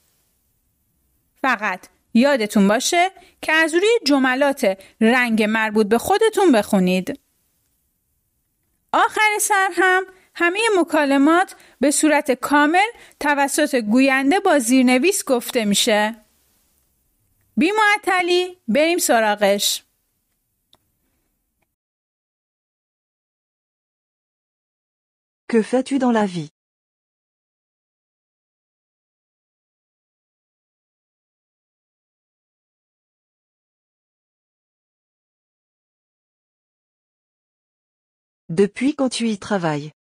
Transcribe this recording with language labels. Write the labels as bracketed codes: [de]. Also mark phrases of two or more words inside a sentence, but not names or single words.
[fa] فقط یادتون باشه که از روی جملات رنگ مربوط به خودتون بخونید. آخر سر هم همه مکالمات به صورت کامل توسط گوینده با زیرنویس گفته میشه. بی معطلی بریم سراغش. [fr] Que fais-tu dans la vie? Depuis quand tu y travailles?